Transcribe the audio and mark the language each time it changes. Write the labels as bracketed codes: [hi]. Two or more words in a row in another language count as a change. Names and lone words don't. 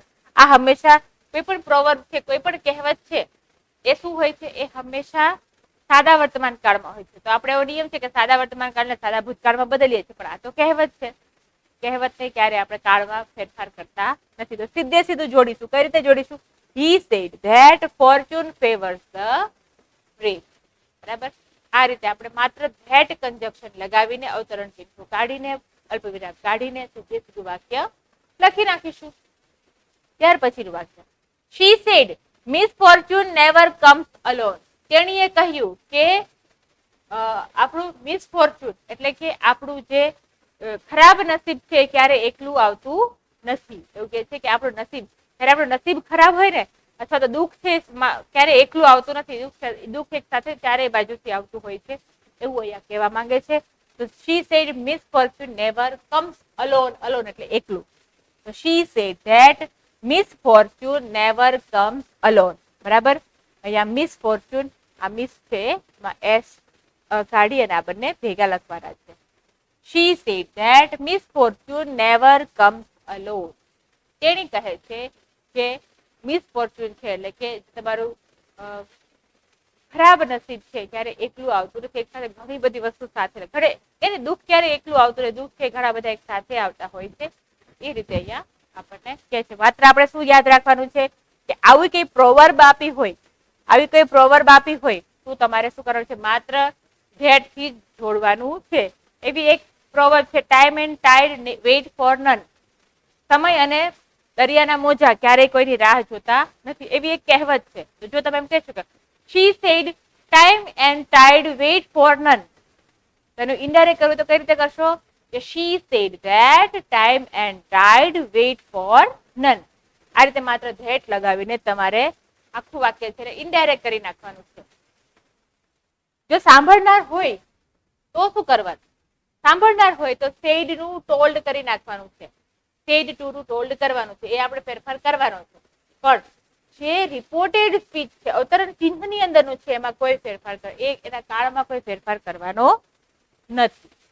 [gu] આ હંમેશા કોઈ પણ પ્રોવર્બ છે, કોઈ પણ કહેવત છે એ શું હોય છે? એ હંમેશા સાદા વર્તમાન કાળમાં હોય છે. તો આપણે એવો નિયમ છે કે સાદા વર્તમાન કાળને સાદા ભૂતકાળમાં બદલીએ છીએ, પણ આ તો કહેવત છે. કહેવતને ક્યારે આપણે કાળમાં ફેરફાર કરતા નથી. તો સીધે સીધું જોડીશું. કઈ રીતે જોડીશું? [en] He said that fortune favors the brave. [gu] બરાબર, આ રીતે આપણે માત્ર that કંજક્શન લગાવીને અવતરણ ચિહ્નો કાઢીને અલ્પવિરામ કાઢીને સીધે સીધું વાક્ય લખી નાખીશું. ત્યાર પછીનું વાક્ય [en] she said misfortune never comes alone. [gu] તેણીએ કહ્યું કે આપણું મિસફોર્ચ્યુન એટલે કે આપણું જે ખરાબ નસીબ છે ક્યારે એકલું આવતું નથી. એવું કે છે કે આપણું નસીબ જ્યારે આપણું નસીબ ખરાબ હોય ને અથવા તો દુઃખ છે ક્યારે એકલું આવતું નથી. દુઃખ એક સાથે ચારેય બાજુથી આવતું હોય છે એવું અહીંયા કહેવા માંગે છે. [en] તો she said misfortune never comes alone. [gu] alone એટલે એકલું. [en] તો she said that misfortune never comes alone. [gu] બરાબર, અહીંયા misfortune આ મિસ છે એમાં એસ કાઢી અને આ બંને ભેગા લખવાના છે. [en] She said that misfortune never comes alone. [gu] તેણી કહે છે કે મિસફોર્ચ્યુન છે એટલે કે તમારું ખરાબ નસીબ છે ક્યારે એકલું આવતું નથી. એક સાથે ઘણી બધી વસ્તુ સાથે ઘરે એને દુઃખ ક્યારે એકલું આવતું નથી. દુઃખ છે ઘણા બધા એક સાથે આવતા હોય છે. એ રીતે અહીંયા આપણને કહે છે. માત્ર આપણે શું યાદ રાખવાનું છે કે આવી કઈ પ્રોવર્બ આપી હોય, આવી કઈ પ્રોવર્બ આપી હોય તો તમારે શું કરવાનું છે? માત્ર ધેટ થી જોડવાનું છે. એવી એક પ્રોવર્બ છે [en] time and tide wait for none. [gu] સમય અને દરિયાના મોજા ક્યારેય કોઈની રાહ જોતા નથી. એવી એક કહેવત છે. તો જો તમે એમ કહેશો કે [en] she said time and tide wait for none, [gu] તેનું ઇનડાયરેક્ટ કરવું તો કઈ રીતે કરશો? [en] કે she said that time and tide wait for none. [gu] આ રીતે માત્ર ધેટ લગાવીને તમારે આખું વાક્ય છે ઇનડાયરેક્ટ કરી નાખવાનું છે. જો સાંભળનાર હોય તો શું કરવાનું? સાંભળનાર હોય તો said નું told કરી નાખવાનું છે. [en] said to [gu] નું ટોલ્ડ કરવાનું છે, એ આપણે ફેરફાર કરવાનો છે. પણ જે [en] reported speech [gu] છે, અવતરણ ચિહ્નની અંદરનું છે, એમાં કોઈ ફેરફાર એના કાળમાં કોઈ ફેરફાર કરવાનો નથી.